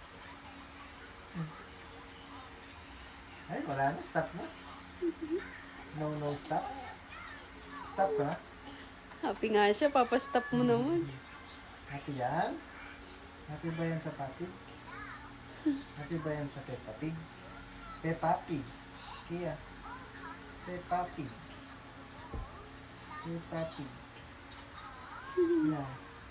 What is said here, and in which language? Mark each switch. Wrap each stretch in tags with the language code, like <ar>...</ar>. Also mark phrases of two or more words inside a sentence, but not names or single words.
<tl>Ay, wala na. Stop na. No, stop. Stop ka na. Happy nga siya, papastop mo naman. Happy yan? Happy ba yan sa papi? Happy ba yan sa Peppa Pig? Peppa Pig. Kaya. Peppa Pig. Peppa Pig.</tl> <en>Yeah.</en>